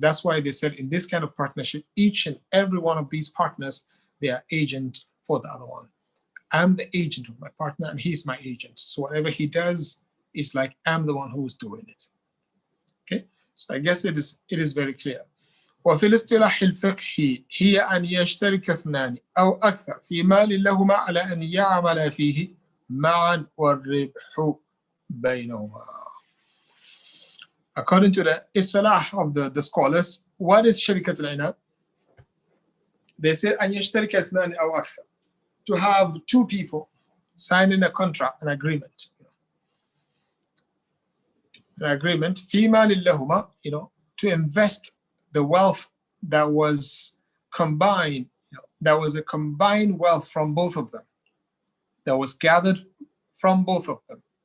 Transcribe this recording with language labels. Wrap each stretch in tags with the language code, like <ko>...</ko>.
<en>That's why they said in this kind of partnership, each and every one of these partners, they are agent for the other one. I'm the agent of my partner and he's my agent. So whatever he does is like I'm the one who's doing it. Okay, so I guess it is very clear.</en> <ar>وفي الاصطلاح الفقهي هي أن يشترك اثنان أو أكثر في مال لهما على أن يعمل فيه معا والربح بينهما.</ar> <en>According to the istilah of the scholars, what is شركة العنان? They say</en> <ar>أن يشترك اثنان أو أكثر,</ar> <en>to have two people signing a contract, an agreement. An agreement</en> <ar>في مال لهما,</ar> <en>to invest the wealth that was combined, that was a combined wealth from both of them, that was gathered from both of them.</en>